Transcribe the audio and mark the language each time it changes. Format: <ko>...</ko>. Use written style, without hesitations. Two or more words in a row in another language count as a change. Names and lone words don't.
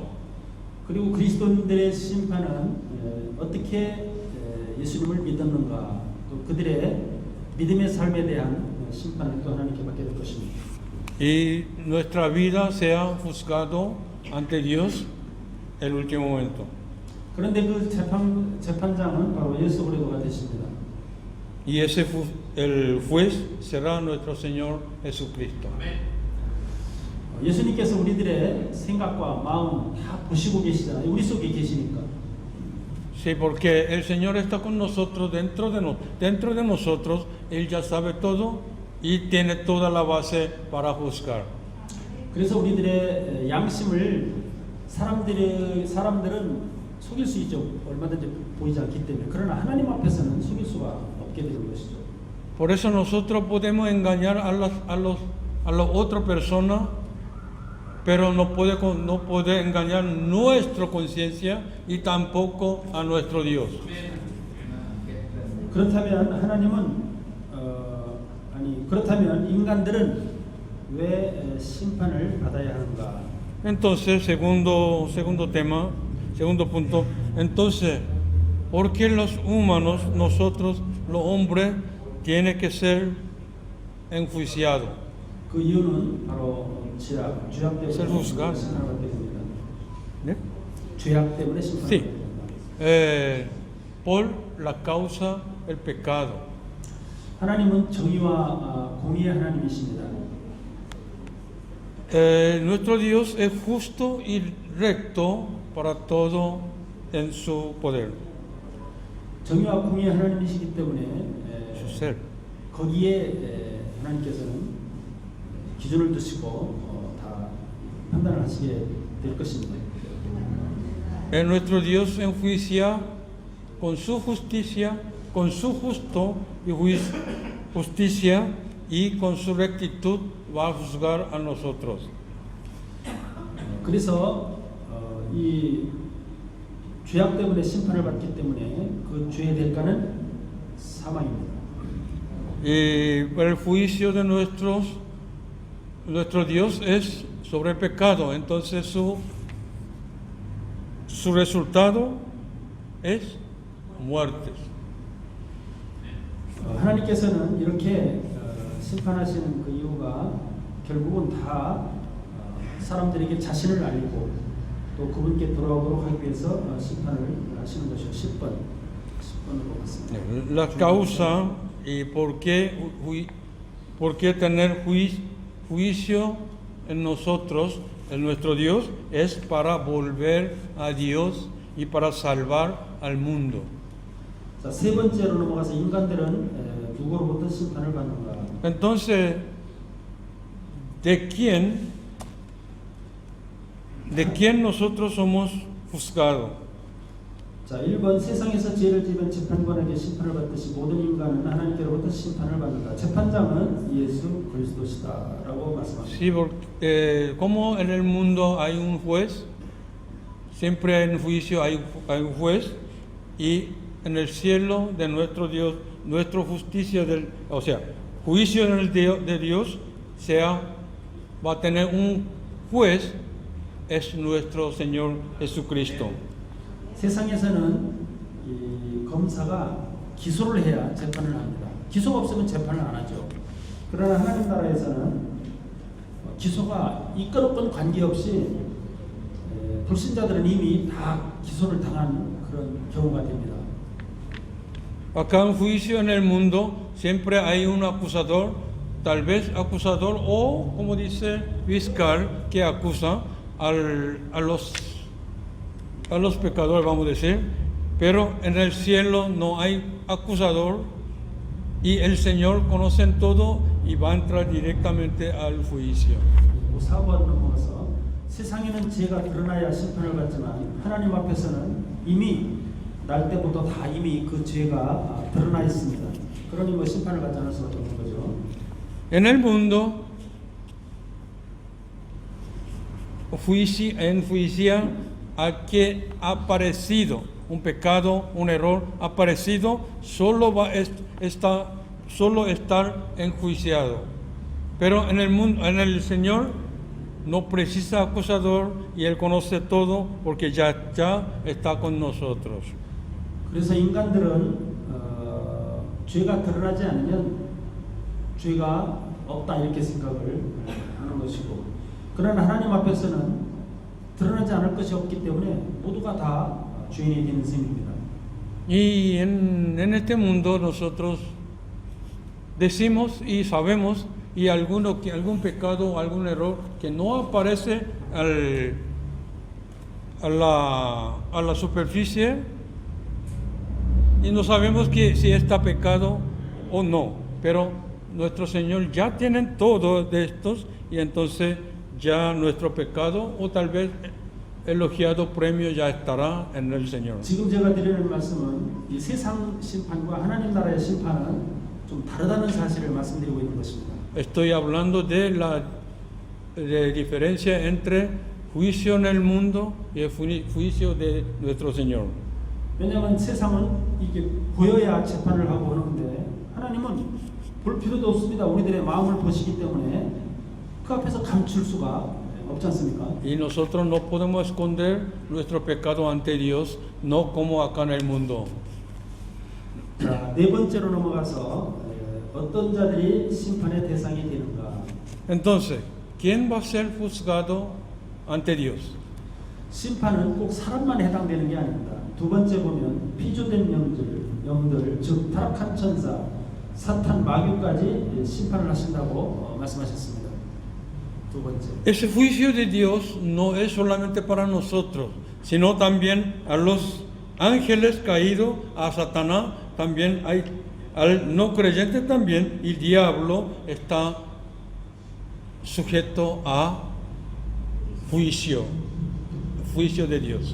<ko>그리고 그리스도인들의 심판은 어떻게 예수님을 믿었는가, 또 그들의 믿음의 삶에 대한 심판을 또 하나님께 받게 될 것입니다.</ko> <es>Y nuestra vida sea juzgado ante Dios el último momento.</es> <ko>그런데 그 재판장은 바로 예수 그리스도가 되십니다.</ko> <es>Y el juez será nuestro Señor Jesucristo.</es> <ko>예수님께서 우리들의 생각과 마음 다 보시고 계시잖아요. 우리 속에 계시니까.</ko> <es>Sí, porque el Señor está con nosotros, dentro de nosotros, Él ya sabe todo y tiene toda la base para juzgar.</es> <ko>그래서 우리들의 양심을 사람들은 속일 수 있죠. 얼마든지 보이지 않기 때문에. 그러나 하나님 앞에서는 속일 수가 없게 되는 것이죠.</ko> <es>Por eso nosotros podemos engañar a las otras personas, pero no puede engañar nuestra conciencia y tampoco a nuestro Dios.</es> <ko>그렇다면 인간들은 왜 심판을 받아야 하는가?</ko> <es>Entonces, segundo punto, entonces, ¿por qué los humanos, nosotros, los hombres, tienen que ser enjuiciados?</es> <ko>그 이유는 바로 죄악 때문에 심판을 받게 됩니다. ¿Eh? 죄악 때문에 심판을</ko> <es>Sí,</es> <ko>받게 됩니다.</ko> <es>por la causa del pecado.</es> <ko>하나님은 정의와 공의의 하나님이십니다.</ko> <es>Nuestro Dios es justo y recto para todo en su poder.</es> <ko>정의와 공의의 하나님이시기 때문에</ko> <es>Su ser.</es> <ko>거기에 하나님께서는 기준을 두시고 다 판단을 하시게 될 것입니다.</ko> <es>Nuestro Dios enjuicia con su justicia, con su justicia y con su rectitud va a juzgar a nosotros.</es> <ko>그래서 이 죄악 때문에 심판을 받기 때문에 그 죄의 대가는 사망입니다.</ko> <es>Y el juicio de nuestro Dios es sobre el pecado, entonces su resultado es muerte.</es> <ko>하나님께서는 이렇게 심판하시는 그 이유가 결국은 다 사람들에게 자신을 알리고 또 그분께 돌아오도록 하기 위해서 심판을 하시는 것이요. 10번으로 갔습니다.</ko> <es>La causa y por qué tener juicio en nosotros, en nuestro Dios, es para volver a Dios y para salvar al mundo.</es> <ko>자, 세 번째로 넘어가서 인간들은 누구로부터 심판을 받는가?</ko> <es>Entonces, ¿de quién nosotros somos juzgados?</es> <ko>자, 1번 세상에서 죄를 지으면 재판관에게 심판을 받듯이 모든 인간은 하나님께로부터 심판을 받는다. 재판장은 예수 그리스도시다라고 말씀합니다.</ko> <es>Sí, porque como en el mundo hay un juez, siempre en juicio hay un juez, y en el cielo de nuestro Dios, nuestra justicia, o sea, juicio en el de Dios, va a tener un juez, es nuestro Señor Jesucristo.</es> <ko>세상에서는 이 검사가 기소를 해야 재판을 합니다. 기소가 없으면 재판을 안 하죠. 그러나 하나님 나라에서는 기소가 있건 없건 관계없이 불신자들은 이미 다 기소를 당한 그런 경우가 됩니다.</ko> <es>Acá en juicio en el mundo siempre hay un acusador, tal vez acusador o, como dice, fiscal que acusa a los pecadores, vamos a decir, pero en el cielo no hay acusador y el Señor conoce todo y va a entrar directamente al juicio.</es> <ko>4번 넘어가서 세상에는 죄가 드러나야 심판을 받지만 하나님 앞에서는 이미 날 때부터 다 이미 그 죄가 드러나 있습니다. 그러니 뭐 심판을 받지 않을 수밖에 없는 거죠.</ko> <es>En el mundo enjuicia al que ha aparecido un pecado, un error aparecido, solo estar enjuiciado. Pero en el mundo, en el Señor no precisa acusador y Él conoce todo porque ya está con nosotros.</es> <ko>그래서 인간들은 죄가 드러나지 않으면 죄가 없다 이렇게 생각을 하는 것이고, 그러나 하나님 앞에서는 드러나지 않을 것이 없기 때문에 모두가 다 죄인이 되는 셈입니다.</ko> <es>Y en este mundo nosotros decimos y sabemos y algún pecado o algún error que no aparece a la superficie y no sabemos si está pecado o no, pero nuestro Señor ya tiene todo de estos y entonces ya nuestro pecado o tal vez elogiado premio ya estará en el Señor.</es> <ko>지금 제가 드리는 말씀은 이 세상 심판과 하나님 나라의 심판은 좀 다르다는 사실을 말씀드리고 있는 것입니다.</ko> <es>Estoy hablando de la diferencia entre juicio en el mundo y el juicio de nuestro Señor.</es> <ko>왜냐하면 세상은 이게 보여야 재판을 하고 하는데 하나님은 볼 필요도 없습니다. 우리들의 마음을 보시기 때문에 그 앞에서 감출 수가 없지 않습니까?</ko> <es>Y nosotros no podemos esconder nuestro pecado ante Dios, no como acá en el mundo.</es> <ko>자, 네 번째로 넘어가서 어떤 자들이 심판의 대상이 되는가?</ko> <es>Entonces, ¿quién va a ser juzgado ante Dios?</es> <ko>심판은 꼭 사람만 해당되는 게 아닙니다. 두 번째 보면 피조된 영들, 즉 타락한 천사, 사탄, 마귀까지 심판을 하신다고 말씀하셨습니다. 두 번째.</ko> <es>Ese juicio de Dios no es solamente para nosotros, sino también a los ángeles caídos, a Satanás, también hay al no creyente también, y el diablo está sujeto a juicio de Dios.</es>